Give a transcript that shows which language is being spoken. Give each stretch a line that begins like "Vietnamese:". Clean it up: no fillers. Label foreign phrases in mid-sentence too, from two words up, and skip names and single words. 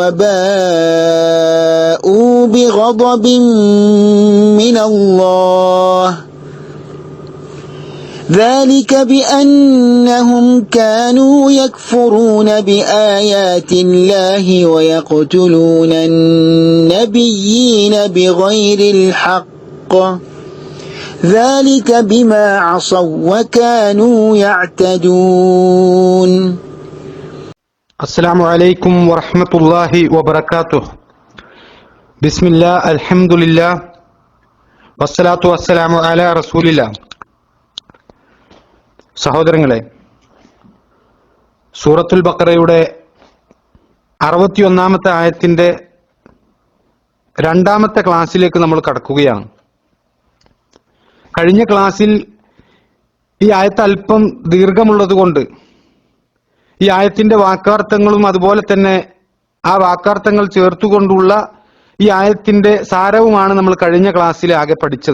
Arabic: وباءوا بغضب من الله ذلك بأنهم كانوا يكفرون بآيات الله ويقتلون النبيين بغير الحق ذلك بما عصوا وكانوا يعتدون. السلام عليكم ورحمة الله وبركاته. بسم الله الحمد لله والصلاة والسلام على رسول الله.
Malayalam: സഹോദരങ്ങളെ, സൂറത്തുൽ ബഖറയുടെ 61-ാമത്തെ ആയത്തിന്റെ രണ്ടാമത്തെ ക്ലാസ്സിലേക്ക് നമ്മൾ കടക്കുകയാണ്. കഴിഞ്ഞ ക്ലാസ്സിൽ ഈ ആയത്ത് അല്പം ദീർഘമുള്ളതുകൊണ്ട് ഈ ആയത്തിന്റെ വാക്കാർത്ഥങ്ങളും അതുപോലെ തന്നെ ആ വാക്കാർത്ഥങ്ങൾ ചേർത്തുകൊണ്ടുള്ള ഈ ആയത്തിന്റെ സാരവുമാണ് നമ്മൾ കഴിഞ്ഞ ക്ലാസ്സിൽ ആകെ പഠിച്ചത്.